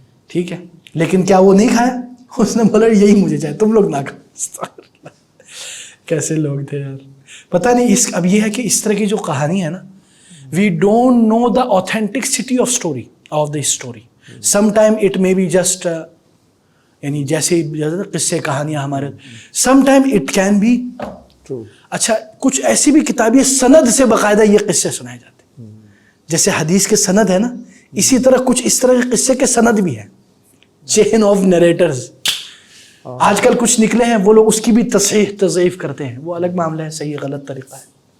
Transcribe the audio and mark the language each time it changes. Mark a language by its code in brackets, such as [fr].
[ur] ٹھیک ہے، لیکن کیا وہ نہیں کھایا؟ اس نے بولا یہی مجھے چاہے، تم لوگ نہ کھاؤ. کیسے لوگ تھے یار. پتہ نہیں اب یہ ہے کہ اس طرح کی جو کہانی ہے نا، [en] we don't know the authenticity of the story. Sometime it may be just [ur] یعنی جیسے قصے کہانیاں ہمارے، [en] sometime it can be True. [ur] اچھا، کچھ ایسی بھی کتابیں سند سے باقاعدہ یہ قصے سنائے جاتے ہیں. جیسے حدیث کے سند ہے نا، اسی طرح کچھ اس طرح کے قصے کے سند بھی ہیں, چین آف نریٹرز. آج کل کچھ نکلے ہیں وہ لوگ اس کی بھی تصحیح تضعیف کرتے ہیں, وہ الگ معاملہ ہے, صحیح غلط طریقہ ہے.